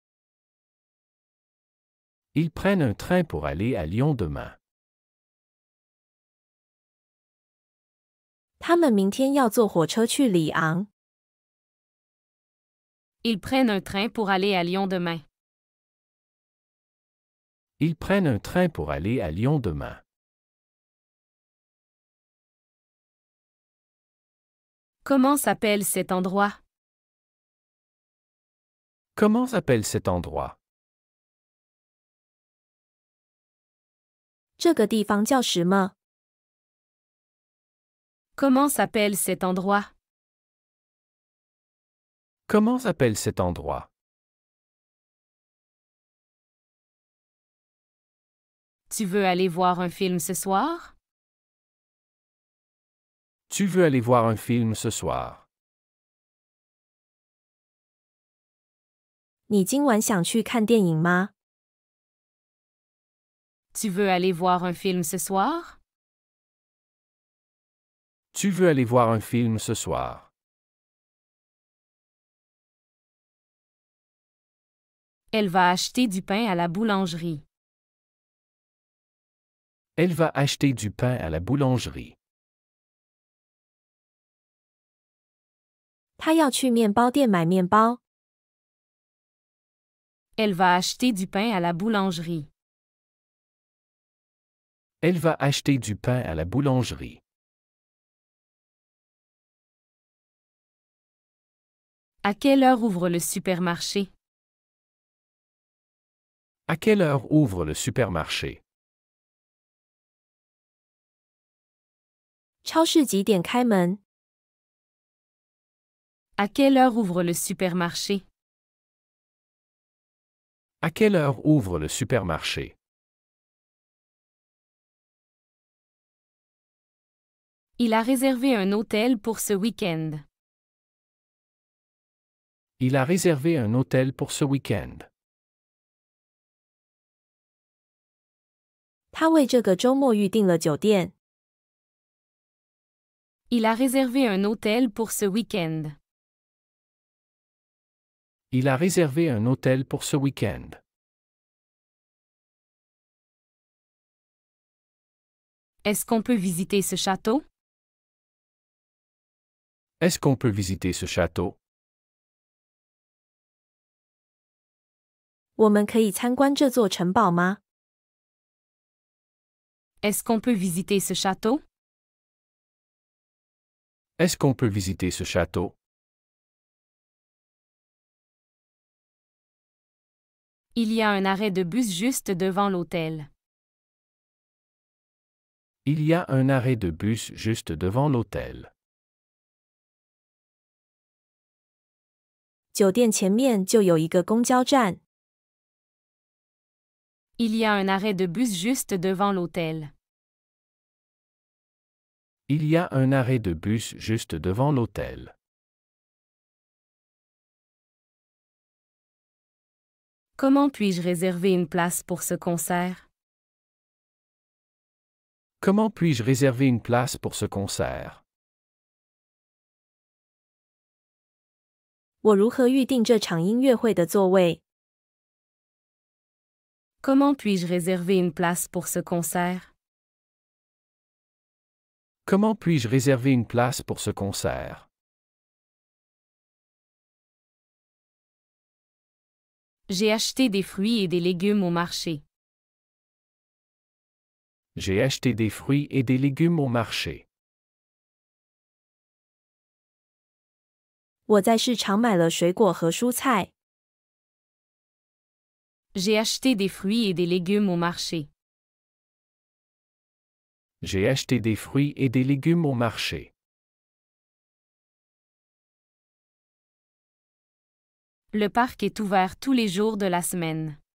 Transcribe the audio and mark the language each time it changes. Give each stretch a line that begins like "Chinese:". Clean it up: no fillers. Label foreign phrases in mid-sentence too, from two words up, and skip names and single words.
French: Ils prennent un train pour aller à Lyon demain.
Chinese: 他们明天要坐火车去里昂。
French: Ils prennent un train pour aller à Lyon demain. Ils prennent un train pour aller à Lyon demain. Comment s'appelle cet endroit? Comment s'appelle cet endroit?
Chinese: 这个地方叫什么？
French: Comment s'appelle cet endroit? Comment s'appelle cet endroit? Tu veux aller voir un film ce soir? Tu veux aller voir un film ce soir?
Chinese: 你今晚想去看电影吗？
French: Tu veux aller voir un film ce soir? Tu veux aller voir un film ce soir? Elle va acheter du pain à la boulangerie. Elle va acheter du pain à la boulangerie.
Chinese: 他要去面包店买面包。
French: Elle va acheter du pain à la boulangerie. Elle va acheter du pain à la boulangerie. À quelle heure ouvre le supermarché? À quelle heure ouvre le supermarché?
Chinese: 超市几点开门？
French: À quelle heure ouvre le supermarché? À quelle heure ouvre le supermarché? Il a réservé un hôtel pour ce week-end. Il a réservé un hôtel pour ce week-end.
Chinese: 他为这个周末预订了酒店。
French: Il a réservé un hôtel pour ce week-end. Il a réservé un hôtel pour ce week-end. Est-ce qu'on peut visiter ce château? Est-ce qu'on peut visiter ce château?
Chinese: 我们可以参观这座城堡吗？
French: Est-ce qu'on peut visiter ce château? Est-ce qu'on peut visiter ce château? Il y a un arrêt de bus juste devant l'hôtel. Il y a un arrêt de bus juste devant l'hôtel.
Chinese: 酒店前面就有一个公交站。
French: Il y a un arrêt de bus juste devant l'hôtel. Il y a un arrêt de bus juste devant l'hôtel. Comment puis-je réserver une place pour ce concert? Comment puis-je réserver une place pour ce concert?
Chinese: 我如何预订这场音乐会的座位？
French: Comment puis-je réserver une place pour ce concert? Comment puis-je réserver une place pour ce concert? J'ai acheté des fruits et des légumes au marché. J'ai acheté des fruits et des légumes au marché.
Chinese: 我在市场买了水果和蔬菜。
French: J'ai acheté des fruits et des légumes au marché. J'ai acheté des fruits et des légumes au marché. Le parc est ouvert tous les jours de la semaine.